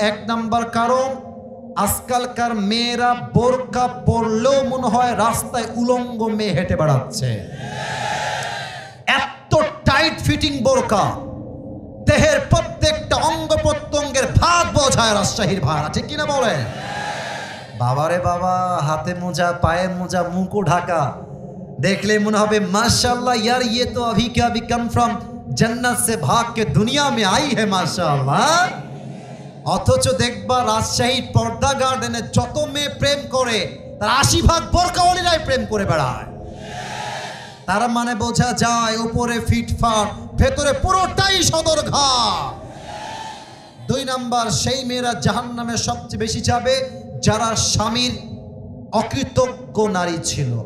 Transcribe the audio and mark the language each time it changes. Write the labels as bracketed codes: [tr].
[bn] 1 number কারণ, আজকালকার মেয়েরা বোরকা পরলেও মনে হয় রাস্তায় উলঙ্গ মেয়ে হেঁটে বেড়াচ্ছে। এত টাইট ফিটিং বোরকা, দেহের প্রত্যেকটা অঙ্গ প্রত্যঙ্গের ভাত বোঝায় রাজশাহীর ভাড়া, ঠিক কিনা বলে? বাবারে বাবা, হাতে মোজা, পায়ে মোজা, মুখও ঢাকা, দেখলে মনে হবে [hi] माशाअल्लाह यार ये तो अभी क्या अभी कम फ्रॉम जन्नत से भाग के दुनिया में आई है माशाअल्लाह। [bn] অথচ দেখবা রাজশাহীর পর্দা গার্ডেনে যত মেয়ে প্রেম করে তার 80% বোরকাওয়ালিরাই প্রেম করে বেড়ায়। তার মানে বোঝা যায় উপরে ফিটফাট, ভেতরে পুরোটাই সদরঘাট। 2 নাম্বার, সেই মেয়েরা জাহান্নামে সবচেয়ে বেশি যাবে যারা স্বামীর অকৃতজ্ঞ নারী ছিল।